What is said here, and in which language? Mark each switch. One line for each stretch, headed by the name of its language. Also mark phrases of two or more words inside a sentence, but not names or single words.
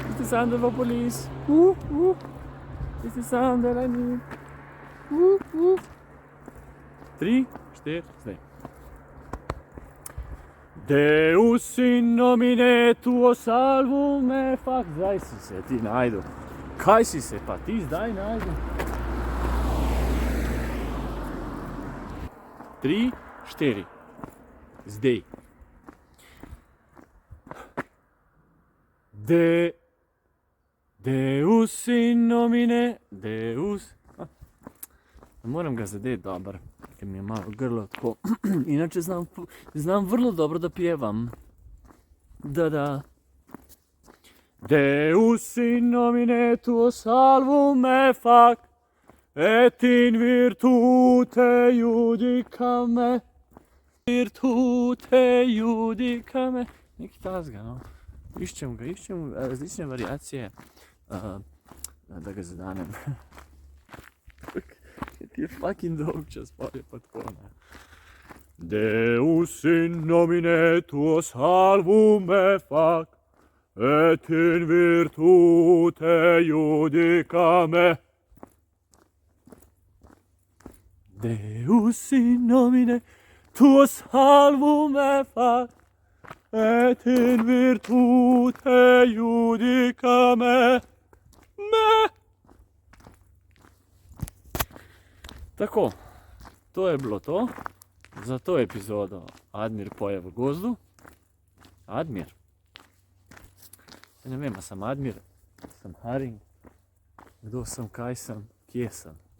English: sound of a police. It's the sound that I need. 3, 4,
Slovenian: zdaj.
Latin: Deus in nomine tuo salvum me fac.
Slovenian: Zdaj si se ti najdu. Kaj si se pa ti zdaj najdu? 3, 4. Zdaj.
Latin: Deus in nomine, Deus.
Slovenian: Ne moram ga zadeti dobro, ker mi je malo grlo tako.
Bosnian: Inače znam vrlo dobro da pjevam. Da.
Latin: Deus in nomine tuo salvum me fac, et in virtute judicame. Virtute judicame.
Slovenian: Neki tazga, no. Iščem različne variacije, da ga zadanem. Ti je fucking dolg čas, pa je pa tako, ne.
Latin: Deus in nomine tuo salvum me fac, et in virtute judicame. Deus in nomine tuo salvum me fac, et in virtute judicame.
Slovenian: Tako, to je bilo to za to epizodo Admir poje v gozdu. Admir? Ja ne vem, a sem Admir, sem Haring, kdo sem, kaj sem, kje sem.